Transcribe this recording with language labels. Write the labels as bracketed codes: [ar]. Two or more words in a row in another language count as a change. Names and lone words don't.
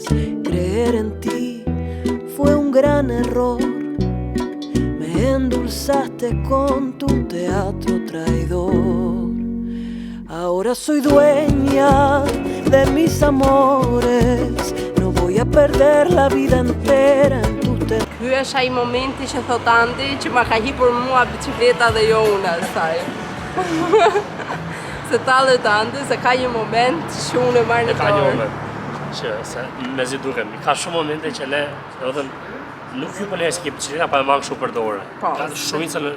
[es] Creer en ti fue un gran error. Me endulzaste con tu teatro traidor. Ahora soy dueña de mis amores. No voy a perder la vida entera en tus terrenos. [sq] Ky është ai momenti që thot Andi që ma ka hipur mua bicikleta dhe jo unë asaj. Se tallet Andi, se ka një moment që unë e marrë në dorë. Ka një moment që se me zi dukem, ka shumë momente që le, do thënë, nuk ju përne e si ke bicikleta pa e mangë shumë për dorë.